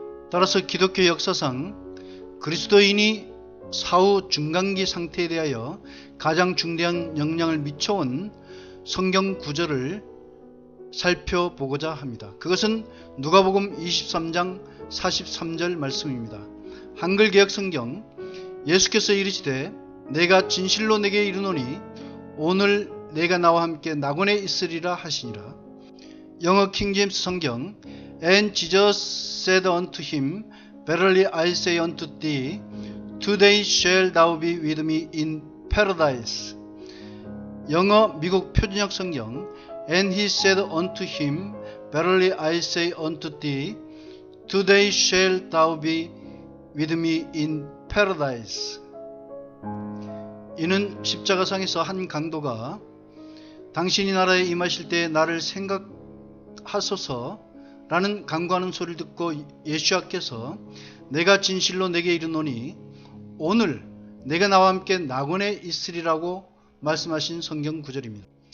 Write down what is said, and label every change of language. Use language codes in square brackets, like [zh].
[ko] 따라서 기독교 역사상 그리스도인이 사후 중간기 상태에 대하여 가장 중대한 영향을 미쳐온 성경 구절을 살펴보고자 합니다. 그것은 누가복음 23장 43절 말씀입니다. 한글 개역 성경 예수께서 이르시되 내가 진실로 내게 이르노니 오늘 내가 나와 함께 낙원에 있으리라 하시니라. 영어 킹제임스 성경 [en] And Jesus said unto him Verily I say unto thee Today shall thou be with me in paradise. [ko] 영어 미국 표준역 성경 [en] And he said unto him Verily I say unto thee Today shall thou be with me in paradise. [ko] 이는 십자가상에서 한 강도가 당신이 나라에 임하실 때 나를 생각하소서 라는 간구하는 소리를 듣고 예수께서 내가 진실로 내게 이르노니 오늘 내가 나와 함께 낙원에 있으리라고 말씀하신 성경 구절입니다.